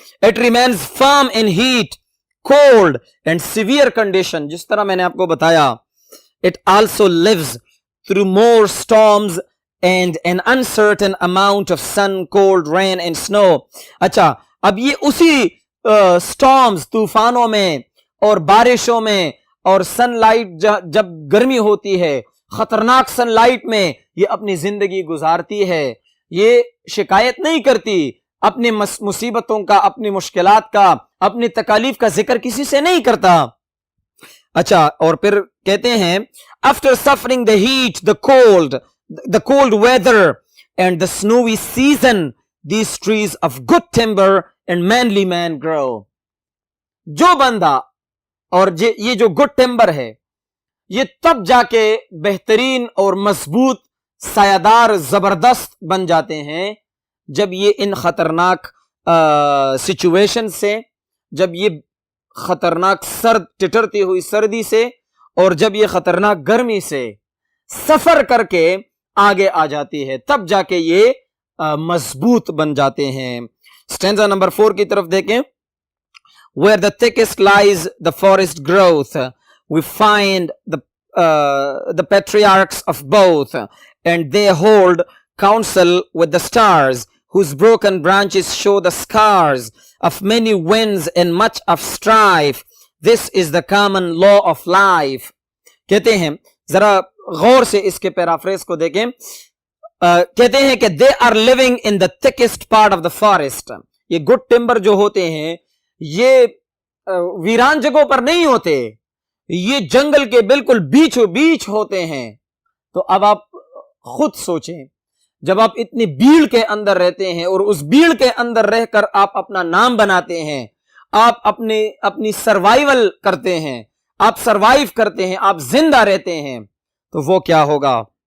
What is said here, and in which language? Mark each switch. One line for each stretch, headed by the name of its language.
English: It remains firm in heat, cold and severe condition.
Urdu: جس طرح میں نے آپ کو بتایا.
English: It also lives through more storms and an uncertain amount of sun, cold, rain and snow.
Urdu: اچھا، اب یہ اسی storms، طوفانوں میں اور بارشوں میں اور سن لائٹ، جب گرمی ہوتی ہے، خطرناک سن لائٹ میں یہ اپنی زندگی گزارتی ہے. یہ شکایت نہیں کرتی، اپنی مصیبتوں کا، اپنی مشکلات کا، اپنی تکالیف کا ذکر کسی سے نہیں کرتا. اچھا، اور پھر کہتے ہیں
English: after suffering the heat, the cold weather and the snowy season, these trees of good timber and manly man grow.
Urdu: جو بندہ اور یہ جو گڈ ٹمبر ہے، یہ تب جا کے بہترین اور مضبوط، سایہ زبردست بن جاتے ہیں جب یہ ان خطرناک سچویشن سے، جب یہ خطرناک سرد ٹٹرتی ہوئی سردی سے اور جب یہ خطرناک گرمی سے سفر کر کے آگے آ جاتی ہے، تب جا کے یہ مضبوط بن جاتے ہیں. سٹینزا نمبر 4 کی طرف دیکھیں.
English: Where the thickest lies the forest growth, we find the patriarchs of both, and they hold counsel with the stars, whose broken branches show the scars of many winds and much of strife. This is the common law of life.
Urdu: کہتے ہیں، ذرا غور سے اس کے paraphrase کو دیکھیں. کہتے ہیں کہ
English: they are living in the thickest part of the forest.
Urdu: یہ گڈ ٹمبر جو ہوتے ہیں یہ ویران جگہوں پر نہیں ہوتے، یہ جنگل کے بالکل بیچو بیچ ہوتے ہیں. تو اب آپ خود سوچیں، جب آپ اتنی بھیڑ کے اندر رہتے ہیں اور اس بھیڑ کے اندر رہ کر آپ اپنا نام بناتے ہیں، آپ اپنی سروائیول کرتے ہیں، آپ سروائیو کرتے ہیں، آپ زندہ رہتے ہیں، تو وہ کیا ہوگا.